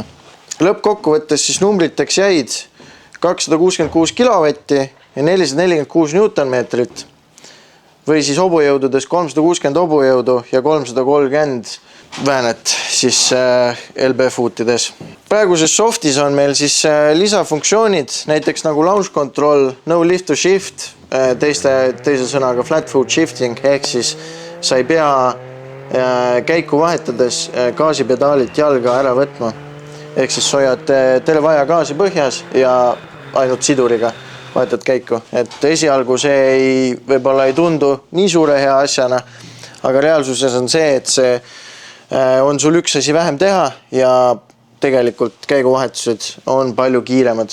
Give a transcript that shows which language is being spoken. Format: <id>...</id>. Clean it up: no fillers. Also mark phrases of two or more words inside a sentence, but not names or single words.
<et>Lõppkokkuvõttes siis numbriteks jäid 266 kilovatti ja 446 newtonmeetrit või siis hobujõududes 360 hobujõudu ja 330 väänet siis LB-foutides. Praeguses softis on meil siis lisafunktsioonid, näiteks nagu</et> <en>launch control, no lift to shift,</en> <et>teise sõnaga</et> <en>flat foot shifting,</en> <et>ehk siis sa ei pea käiku vahetades gaasipedaalilt jalga ära võtma. Ehk siis hoiad terve aja gaasi põhjas ja ainult siduriga vahetad käiku. Et esialgu see võib-olla ei tundu nii suure hea asjana, aga reaalsuses on see, et see on sul üks asi vähem teha ja tegelikult käiguvahetused on palju kiiremad.</et>